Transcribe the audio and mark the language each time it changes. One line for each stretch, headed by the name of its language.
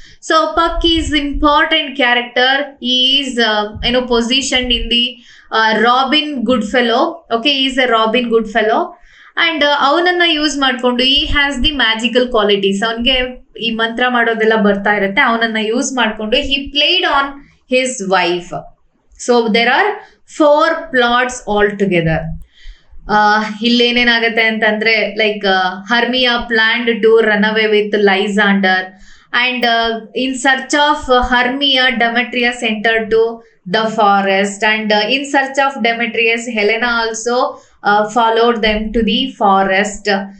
English: So Puck is important character. He is positioned in the Robin Goodfellow. Okay, he is a Robin Goodfellow. And
Kannada: ಅವನನ್ನ use ಮಾಡ್ಕೊಂಡು
English: he has the magical qualities.
Kannada: ಅವನಿಗೆ ಈ ಮಂತ್ರ ಮಾಡೋದೆಲ್ಲ ಬರ್ತಾ ಇರುತ್ತೆ. ಅವನನ್ನ ಯೂಸ್ ಮಾಡ್ಕೊಂಡು
English: he played on his wife. So there are 4 plots all together.
Kannada: ಇಲ್ಲೇನೇನಾಗತ್ತೆ ಅಂತಂದ್ರೆ
English: Like Hermia planned to run away with Lysander, and in search of Hermia Demetrius entered to the forest, and in search of Demetrius Helena also followed them to the forest.